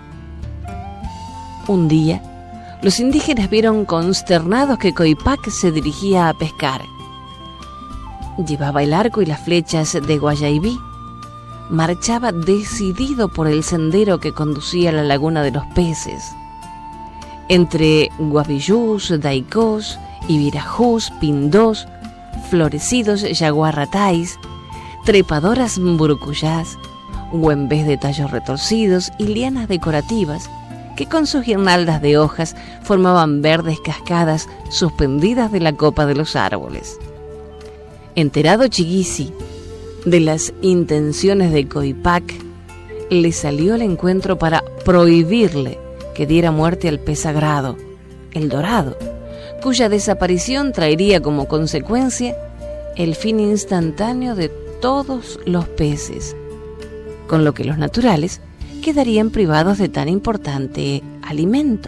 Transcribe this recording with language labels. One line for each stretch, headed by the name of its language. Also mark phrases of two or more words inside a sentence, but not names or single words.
Spanish: Un día, los indígenas vieron consternados que Coipac se dirigía a pescar. Llevaba el arco y las flechas de Guayaibí. Marchaba decidido por el sendero que conducía a la laguna de los peces. Entre guavillús, daicós, ibirajús, pindós, florecidos yaguarratáis, trepadoras burucuyás, huembés de tallos retorcidos y lianas decorativas que con sus guirnaldas de hojas formaban verdes cascadas suspendidas de la copa de los árboles. Enterado Chiguisi de las intenciones de Coipac, le salió al encuentro para prohibirle que diera muerte al pez sagrado, el dorado, cuya desaparición traería como consecuencia el fin instantáneo de todos los peces, con lo que los naturales quedarían privados de tan importante alimento.